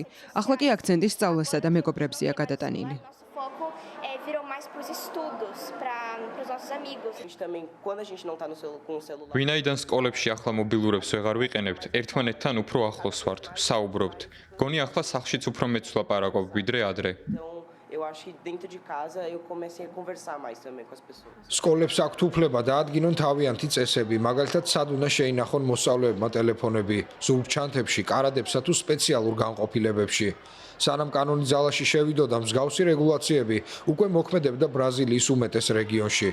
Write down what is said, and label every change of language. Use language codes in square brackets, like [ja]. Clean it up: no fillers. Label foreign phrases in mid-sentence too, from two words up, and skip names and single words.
[ka] ახლა კი აქცენტი სწავლასა და მეგობრებზეა გადატანილი. ვინაიდან სკოლებში ახლა მობილურებს ვეღარ ვიყენებთ, ერთმანეთთან უფრო ახლოს ვართ, საუბრობთ. გონი ახლა სახლშიც უფრო მეც ვლაპარაკობ ვიდრე ადრე. [pt] Eu acho que dentro de casa eu comecei a conversar mais também com as pessoas. [ka] სკოლებს აქვთ უფლება დაადგინონ თავიანთი წესები, მაგალითად სად უნდა შეინახონ მოსწავლეებმა ტელეფონები, ზურგჩანთებში, კარადებსა თუ სპეციალურ განყოფილებებში. სანამ კანონი ძალაში შევიდოდა, მსგავსი რეგულაციები უკვე მოქმედებდა ბრაზილიის უმეტეს რეგიონში.